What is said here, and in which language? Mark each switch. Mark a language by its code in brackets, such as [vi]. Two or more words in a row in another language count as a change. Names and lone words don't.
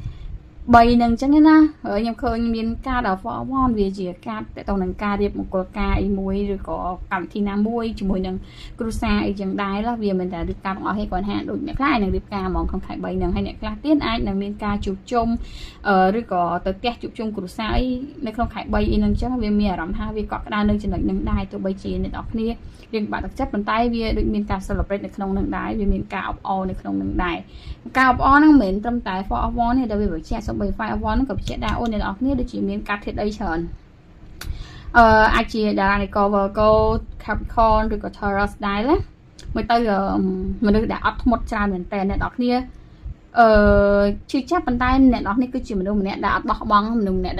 [km] 3 ហ្នឹងអញ្ចឹងណាហើយខ្ញុំឃើញមានការដល់ forward វាជាការតទៅនឹងការរៀបមង្គលការអីមួយឬក៏កម្មវិធីណាមួយជាមួយនឹងគ្រួសារអីចឹងដែរវាមិនតែរៀបការទាំងអស់ទេគាត់ថាដូចអ្នកខ្លះនឹងរៀបការហ្មងក្នុងខែ3ហ្នឹងហើយអ្នកខ្លះទៀតអាចនឹងមានការជួបជុំឬក៏ទៅផ្ទះជួបជុំគ្រួសារអីនៅក្នុងខែ3អីហ្នឹងអញ្ចឹងវាមានអារម្មណ៍ថាវាកក់ក្ដៅនៅចំណុចហ្នឹងដែរទោះបីជាអ្នកនរគ្នារៀងបាក់ទឹកចិត្តប៉ុន្តែវាដូចមានការ celebrate នៅក្នុងហ្នឹងដែរវាមានការអបអរនៅក្នុងហ្នឹងដែរការអបអរហ្នឹងមិនមែនត្រឹមតែ [en] for one [km] ទេដែលវាបញ្ជាក់សូម្បី [en] fire one [km] ហ្នឹងក៏បញ្ជាក់ដែរអូនអ្នកនរគ្នាដូចជាមានការធាតុអីច្រើនអាចជាតារានិក Virgo Capricorn ឬក៏ Taurus ដែរណាមើលទៅមនុស្សដែលអត់ធ្មត់ច្រើនមែនតើអ្នកនរគ្នាឈឺចាប់ប៉ុន្តែអ្នកនរគ្នាគឺជាមនុស្សម្នាក់ដែលអត់បោះបង់មនុស្សម្នាក់